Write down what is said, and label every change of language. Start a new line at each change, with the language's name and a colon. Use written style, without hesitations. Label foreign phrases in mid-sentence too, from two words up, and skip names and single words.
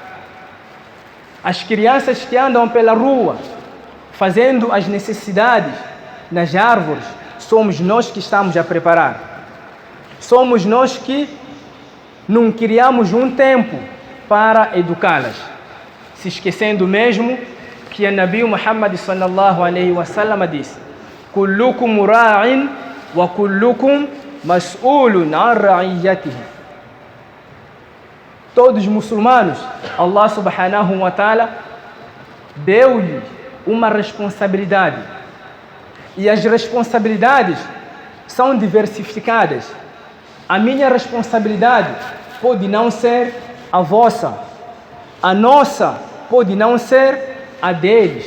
Portuguese: As crianças que andam pela rua fazendo as necessidades nas árvores, somos nós que estamos a preparar. Somos nós que não criamos um tempo para educá-las, se esquecendo mesmo que o Nabi Muhammad
Arabic: sallallahu alaihi wasallam
Portuguese: disse:
Arabic: kullukum ra'in wa kullukum mas'ulun an ra'iyatihi.
Portuguese: Todos os muçulmanos, Allah
Arabic: subhanahu wa ta'ala
Portuguese: deu-lhe uma responsabilidade. E as responsabilidades são diversificadas. A minha responsabilidade pode não ser a vossa. A nossa pode não ser a deles.